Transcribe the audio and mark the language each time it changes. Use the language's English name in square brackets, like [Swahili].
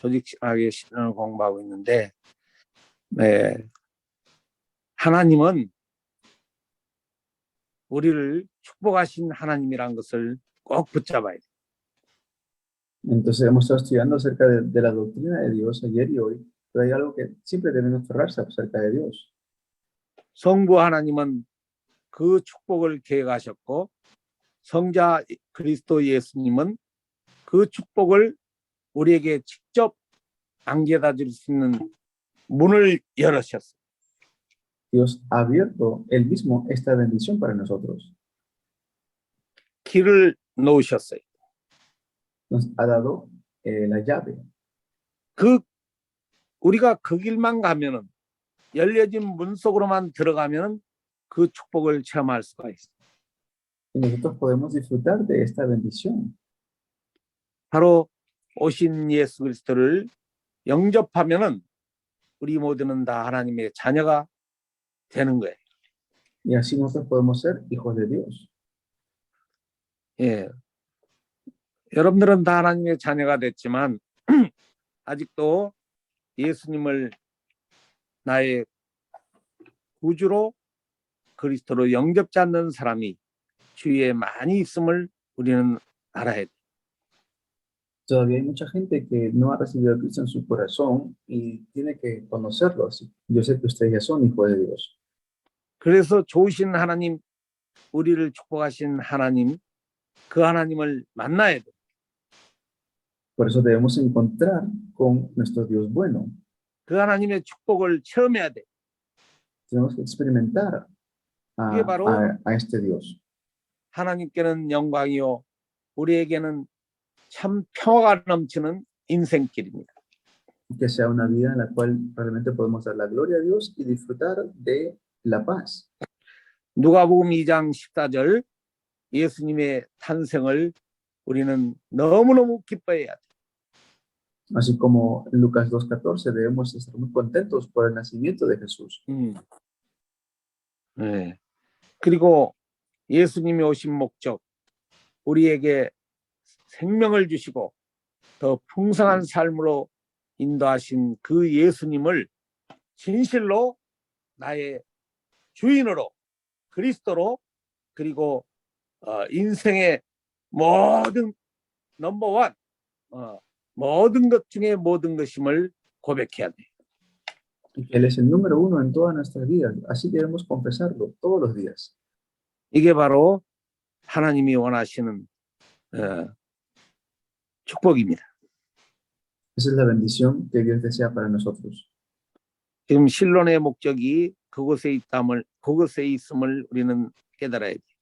[Korean] 조직학의 신론을 공부하고 있는데 하나님은 우리를 축복하신 하나님이란 것을 꼭 붙잡아야 돼요. [Spanish] Entonces hemos estado estudiando acerca de la doctrina de Dios ayer y hoy, pero hay algo que siempre debemos aferrarse acerca de Dios. [Korean] 성부 하나님은 그 축복을 계획하셨고 성자 그리스도 예수님은 그 축복을 우리에게 직접 안겨다 줄 수 있는 문을 열으셨어요. [Spanish] Dios ha abierto Él mismo esta bendición para nosotros. [Korean] 길을 놓으셨어요. [Spanish] Nos ha dado la llave. [Korean] 우리가 그 길만 가면은, 열려진 문 속으로만 들어가면은 그 축복을 체험할 수가 있어요. [Spanish] Y nosotros podemos disfrutar de esta bendición. [Korean] 바로 오신 예수 그리스도를 영접하면은 우리 모두는 다 하나님의 자녀가 되는 거예요. [Spanish] Y así nosotros podemos ser hijos de Dios. [Korean] 예. 여러분들은 다 하나님의 자녀가 됐지만 아직도 예수님을 나의 구주로 그리스도로 영접지 않는 사람이 주위에 많이 있음을 우리는 알아야 돼. [Spanish] Todavía hay mucha gente que no ha recibido a Cristo en su corazón y tiene que conocerlo. Así. Yo sé que ustedes ya son hijos de Dios. [Korean] 그래서 좋으신 하나님, 우리를 축복하신 하나님, 그 하나님을 만나야 돼. [Spanish] Por eso debemos encontrar con nuestro Dios bueno. [Korean] 그 하나님의 축복을 체험해야 돼. [Spanish] Tenemos que experimentar [Korean] 이게 바로 [Spanish] a este Dios. [Korean] 하나님께는 영광이요, 우리에게는 참 평화가 넘치는 인생길입니다. [Spanish] Que sea una vida en la cual realmente podemos dar la gloria a Dios y disfrutar de la paz. [Korean] 누가복음 2장 14절 예수님의 탄생을 우리는 너무너무 기뻐해야 돼. [Spanish] Así como en Lucas 2:14 debemos estar muy contentos por el nacimiento de Jesús. [Korean] 네. 그리고 예수님이 오신 목적, 우리에게 생명을 주시고 더 풍성한 삶으로 인도하신 그 예수님을 진실로 나의 주인으로, 그리스도로, 그리고 인생의 모든 [English] 넘버원, [Korean] 모든 것 중에 모든 것임을 고백해야 돼. [Spanish] Y que Él es el número uno en todas nuestras vidas. Así debemos confesarlo todos los días. [Korean] 이게 바로 하나님이 원하시는 축복입니다. [Spanish] Esa es la bendición que Dios desea para nosotros. [Korean] 지금 신론의 목적이 그곳에 있음을 우리는 깨달아야 돼.